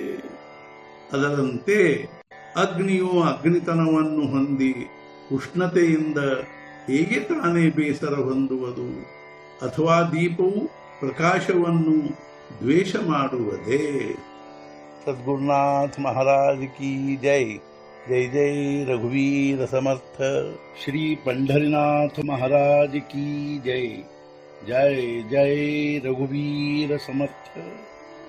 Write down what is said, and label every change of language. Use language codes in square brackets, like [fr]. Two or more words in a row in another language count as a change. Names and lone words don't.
[kn] ಅದರಂತೆ ಅಗ್ನಿಯು ಅಗ್ನಿತನವನ್ನು ಹೊಂದಿ ಉಷ್ಣತೆಯಿಂದ ಹೇಗೆ ತಾನೇ ಬೇಸರ ಹೊಂದುವುದು, ಅಥವಾ ದೀಪವು ಪ್ರಕಾಶವನ್ನು ದ್ವೇಷ ಮಾಡುವುದೇ. [hi] सद्गुरुनाथ महाराज की जय. [mr] जय जय रघुवीर समर्थ. ಶ್ರೀ [hi] पंढरीनाथ महाराज की जय. [mr] जय जय रघुवीर समर्थ.